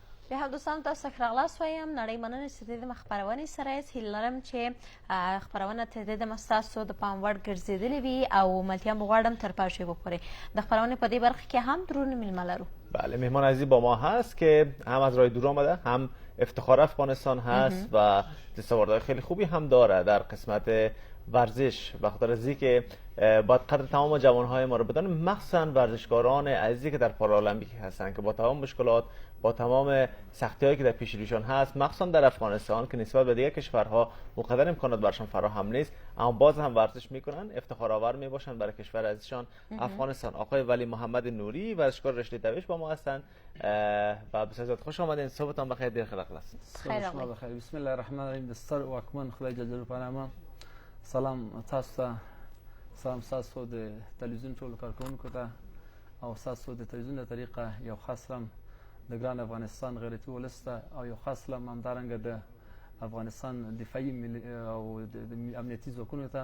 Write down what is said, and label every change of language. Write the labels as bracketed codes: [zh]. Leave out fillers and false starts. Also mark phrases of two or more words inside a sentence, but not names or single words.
[ps] بیا هم دوستان تاسو ښه راغلاست وایم. نړۍ مننه چې د دې خپرونې سره یاست. هیله لرم چې خپرونه تر دې دمه ستاسو د پام وړ ګرځېدلې وي او ملتیا مو غواړم تر پای وپورې. د خپرونې په دې برخه کې هم درون میلمه لرو. [fa] بله، مهمان عزیزی با ما هست که هم از راه دور آمده، هم افتخار افغانستان هست و دستاوردهای خیلی خوبی هم داره در قسمت ورزش. به خاطر از که باید قدر تمام جوانهای ما رو بدانیم، مخصوصا ورزشکاران عزیزی که در پارالمپیک هستن که با تمام مشکلات، با تمام سختی‌هایی که در پیش رویشان هست، مخصوصا در افغانستان که نسبت به دیگر کشورها مقدر امکانات برشان فراهم نیست، اما باز هم ورزش میکنن، افتخار آور میباشن برای کشور عزیزشان افغانستان. آقای ولی محمد نوری ورزشکار رشته دوش با ما هستن و بسیار خوش آمدین. صبحتان بخیر، دیر خلق است. خیر شما بخیر. [ar] بسم الله الرحمن الرحیم. [ps] دستر واکمن خدای جل جلاله په نامه. سلام تاسو ته، سلام تاسو د تلویزیون ټول کارکونکو ته او تاسو د تلویزیون د طریقه یو خاص سلام د ګران افغانستان غیرتي ولس ته او یو خاص سلام همدارنګه د افغانستان دفاعي او د امنیتي ځواکونو ته.